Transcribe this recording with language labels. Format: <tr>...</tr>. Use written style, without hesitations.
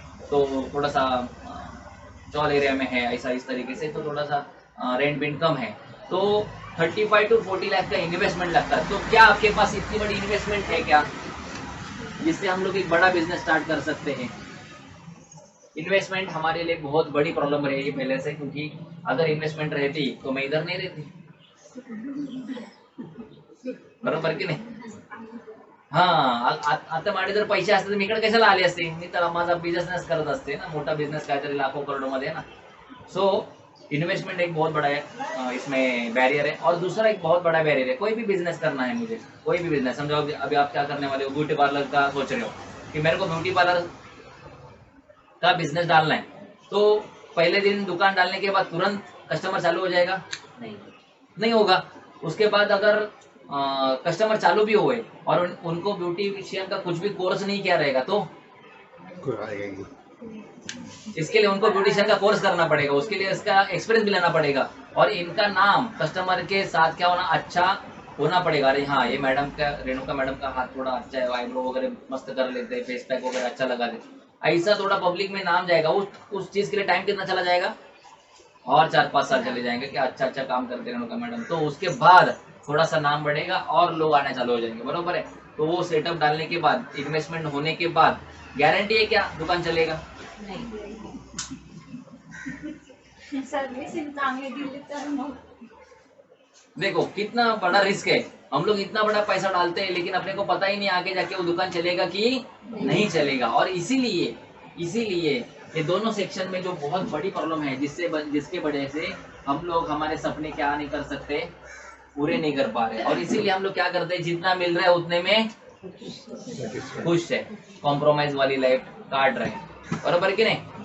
<hi>तो थोड़ा सा चौल एरिया में है ऐसा, इस तरीके से, तो थोड़ा सा रेंट भी कम है, तो 35 to 40 लाख का इन्वेस्टमेंट लगता है। तो क्या आपके पास इतनी बड़ी इन्वेस्टमेंट है क्या, जिससे हम लोग एक बड़ा बिजनेस स्टार्ट कर सकते हैं? इन्वेस्टमेंट हमारे लिए बहुत बड़ी प्रॉब्लम रहेगी पहले से, क्योंकि अगर इन्वेस्टमेंट रहती तो मैं इधर नहीं रहती,</hi> <mr>बरोबर की नाही? हाँ, आता माझे जर पैसे असते तर मी इकडे कशाला आले असते, मी तर माझा बिझनेस करत असते ना, मोठा बिझनेस काहीतरी लाखों करोड़ों मध्ये</mr> <hi>है ना। सो इन्वेस्टमेंट एक बहुत बड़ा है, इसमें बैरियर है। और दूसरा एक बहुत बड़ा बैरियर है, कोई भी बिजनेस करना है मुझे, कोई भी बिजनेस, समझो अभी आप क्या करने वाले हो, ब्यूटी पार्लर का सोच रहे हो कि मेरे को ब्यूटी पार्लर का बिजनेस डालना है, तो पहले दिन दुकान डालने के बाद तुरंत कस्टमर चालू हो जाएगा? नहीं होगा। उसके बाद अगर कस्टमर चालू भी हुए और उनको ब्यूटिशियन का कुछ भी कोर्स नहीं किया रहेगा तो इसके लिए उनको ब्यूटिशियन का कोर्स करना पड़ेगा, उसके लिए इसका एक्सपीरियंस भी लेना पड़ेगा, और इनका नाम कस्टमर के साथ क्या होना, अच्छा होना पड़ेगा। अरे हाँ, ये मैडम का, रेणुका मैडम का हाथ थोड़ा अच्छा है, आईब्रो वगैरह मस्त कर लेते हैं, फेस पैक वगैरह अच्छा लगा देते, ऐसा थोड़ा पब्लिक में नाम जाएगा। उस चीज के लिए टाइम कितना चला जाएगा, और 4-5 साल चले जाएंगे कि अच्छा काम करते रेणुका मैडम। तो उसके बाद थोड़ा सा नाम बढ़ेगा और लोग आने चालू हो जाएंगे, बरोबर है। तो वो सेटअप डालने के बाद, इन्वेस्टमेंट होने के बाद गारंटी है क्या दुकान चलेगा?</hi> <mr>सर्विसिंग चांगली दिली तर मग</mr> <hi>देखो कितना बड़ा रिस्क है, हम लोग इतना बड़ा पैसा डालते हैं लेकिन अपने को पता ही नहीं आगे जाके वो दुकान चलेगा कि नहीं चलेगा। और इसीलिए ये दोनों सेक्शन में जो बहुत बड़ी प्रॉब्लम है, जिसके वजह से हम लोग हमारे सपने क्या नहीं कर सकते, पूरे नहीं कर पा रहे। और इसीलिए हम लोग क्या करते हैं, जितना मिल रहा है उतने में खुश है, कॉम्प्रोमाइज वाली लाइफ काट रहे हैं, बराबर कि नहीं?</hi>